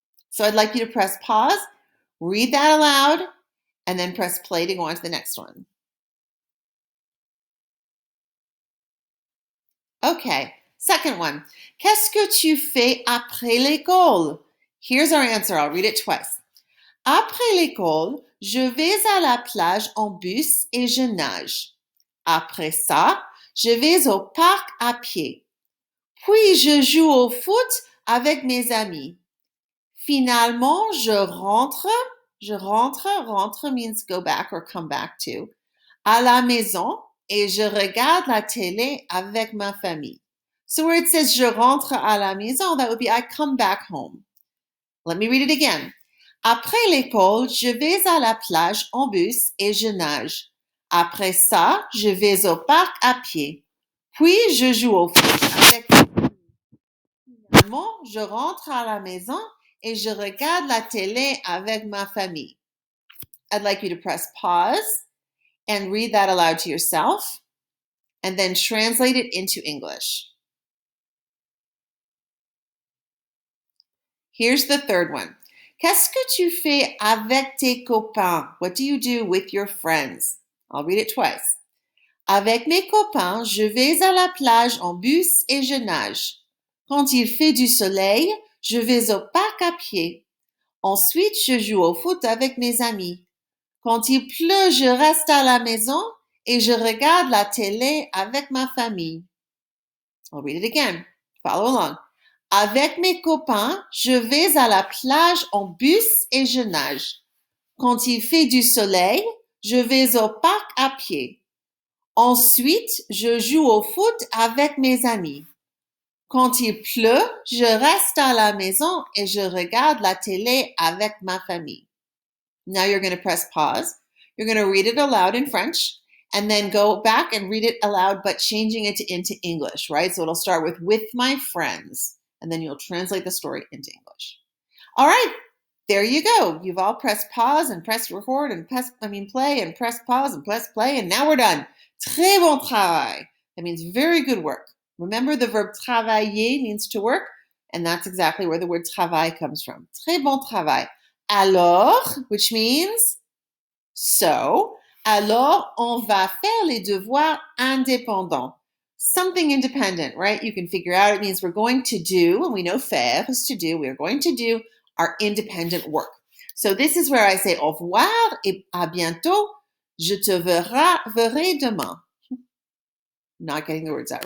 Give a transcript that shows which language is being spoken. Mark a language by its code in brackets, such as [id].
[en] So I'd like you to press pause, read that aloud, and then press play to go on to the next one. Okay, Second one, [fr] qu'est-ce que tu fais après l'école? [en] Here's our answer. I'll read it twice. [fr] Après l'école, je vais à la plage en bus et je nage. Après ça, je vais au parc à pied. Puis je joue au foot avec mes amis. Finalement, rentre [en] means go back or come back to, [fr] à la maison et je regarde la télé avec ma famille. [en] So where it says [fr] je rentre à la maison, [en] that would be I come back home. Let me read it again. [fr] Après l'école, je vais à la plage en bus et je nage. Après ça, je vais au parc à pied. Puis je joue au foot avec ma famille. Finalement, je rentre à la maison et je regarde la télé avec ma famille. [en] I'd like you to press pause and read that aloud to yourself and then translate it into English. Here's the third one. [fr] Qu'est-ce que tu fais avec tes copains? [en] What do you do with your friends? I'll read it twice. [fr] Avec mes copains, je vais à la plage en bus et je nage. Quand il fait du soleil, je vais au parc à pied. Ensuite, je joue au foot avec mes amis. Quand il pleut, je reste à la maison et je regarde la télé avec ma famille. [en] I'll read it again. Follow along. [fr] Avec mes copains, je vais à la plage en bus et je nage. Quand il fait du soleil, je vais au parc à pied. Ensuite, je joue au foot avec mes amis. Quand il pleut, je reste à la maison et je regarde la télé avec ma famille. [en] Now you're going to press pause. You're going to read it aloud in French and then go back and read it aloud, but changing it into English, right? So it'll start with my friends, and then you'll translate the story into English. All right, there you go. You've all pressed pause and pressed record and play and press pause and press play, and now we're done. [fr] Très bon travail. [en] That means very good work. Remember, the verb travailler means to work, and that's exactly where the word travail comes from. [fr] Très bon travail. Alors, [en] which means so, [fr] alors on va faire les devoirs indépendants. [en] Something independent, right? You can figure out it means we're going to do, and we know faire is to do, we're going to do our independent work. So this is where I say [fr] au revoir et à bientôt. Je te verrai demain. [en] Not getting the words out right.